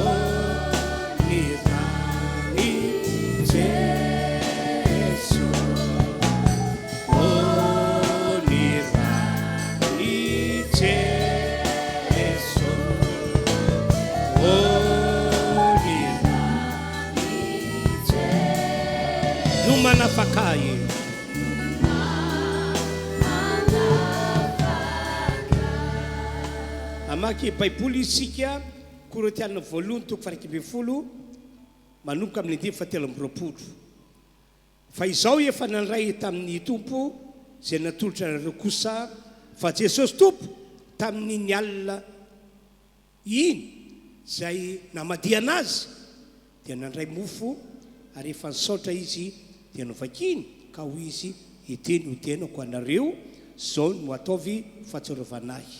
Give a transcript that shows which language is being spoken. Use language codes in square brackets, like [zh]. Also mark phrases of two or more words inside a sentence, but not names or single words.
[mg] Jesu o nirani Jesu o nirani Jesu numana fakai amaky baiboly isika Korintiana voalohany toko faha 12 manomboka amin'ny 17 fa izao efa nandray tamin'ny tompo izay natolotra nareo kosa fa Jesosy tompo tamin'ny ny alina iny izay namadia anazy dia nandray mofo ary efa nisaotra izy dia novakiny ka hoy izy iteny ho tenako anareo zao no ataovy fahatsiarovanahy.